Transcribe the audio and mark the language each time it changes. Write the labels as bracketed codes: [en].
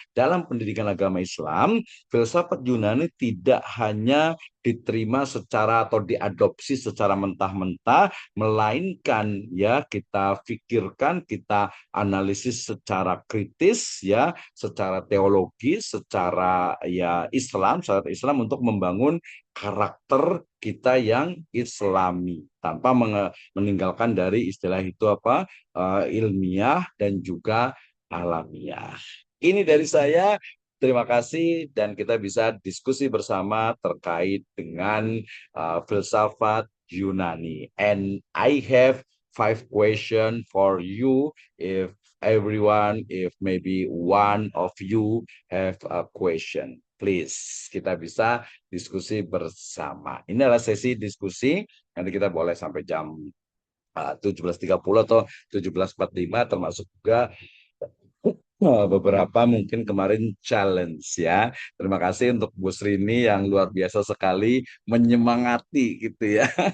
[id] dalam pendidikan agama Islam, filsafat Yunani tidak hanya diterima secara atau diadopsi secara mentah-mentah, melainkan ya kita pikirkan, kita analisis secara kritis ya, secara teologis, secara ya Islam, secara Islam untuk membangun karakter kita yang Islami tanpa meninggalkan dari istilah itu apa ilmiah dan juga alamiah. Ini dari saya. Terima kasih dan kita bisa diskusi bersama terkait dengan filsafat Yunani. [en] And I have 5 questions for you if maybe one of you have a question. [id] Please, kita bisa diskusi bersama. Ini adalah sesi diskusi. Nanti kita boleh sampai jam 17.30 atau 17.45 termasuk juga beberapa mungkin kemarin challenge ya. Terima kasih untuk Bu Srini yang luar biasa sekali menyemangati gitu ya.